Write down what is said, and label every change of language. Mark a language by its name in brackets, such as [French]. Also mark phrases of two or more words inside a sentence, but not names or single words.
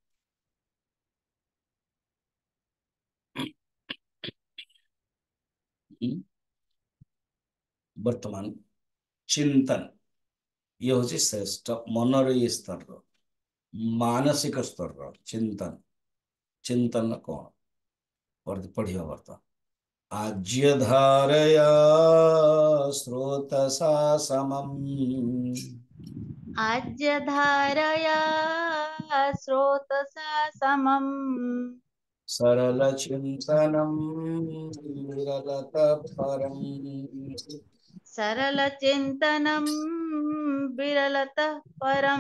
[Odia] ବର୍ତ୍ତମାନ ଚିନ୍ତନ, ଇଏ ହଉଛି ଶ୍ରେଷ୍ଠ ମନର ଇଏ ସ୍ତରର, ମାନସିକ ସ୍ତରର ଚିନ୍ତନ। ଚିନ୍ତନ କଣ ପଢିବା ବର୍ତ୍ତମାନ। [Sanskrit] ଆଜ୍ୟ ଧାରୟା ସ୍ରୋତସା ସମମ୍ आज्य धारया स्रोतसा समम् सरल चिंतनम विरलतः परम सरलचिन्तनं विरलतः परम्